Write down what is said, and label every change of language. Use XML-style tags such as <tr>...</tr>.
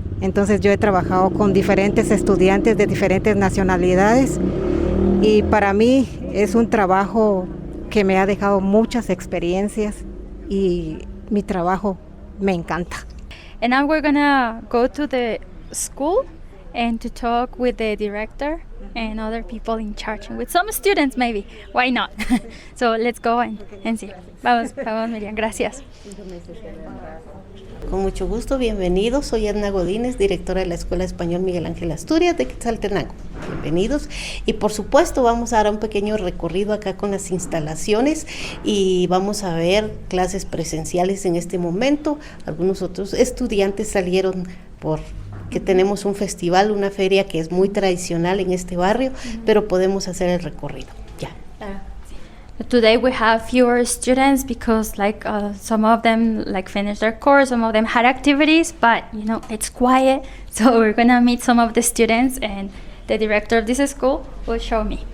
<es>Entonces yo he trabajado con diferentes estudiantes de diferentes nacionalidades y para mí es un trabajo que me ha dejado muchas experiencias y mi trabajo me encanta.</es> <en>And now we're gonna go to the school and to talk with the director and other people in charge, and with some students maybe. Why not? So let's go and see.</en> <es>Vamos Miriam, gracias. Con mucho gusto, bienvenidos. Soy Edna Godínez, directora de la Escuela Español Miguel Ángel Asturias de Quetzaltenango. Bienvenidos. Y por supuesto vamos a dar un pequeño recorrido acá con las instalaciones y vamos a ver clases presenciales en este momento. Algunos otros estudiantes salieron porque tenemos un festival, una feria que es muy tradicional en este barrio, pero podemos hacer el recorrido. Ya.</es> <en>Today we have fewer students because some of them finished their course, some of them had activities, but it's quiet, so we're gonna meet some of the students and the director of this school will show me.</en>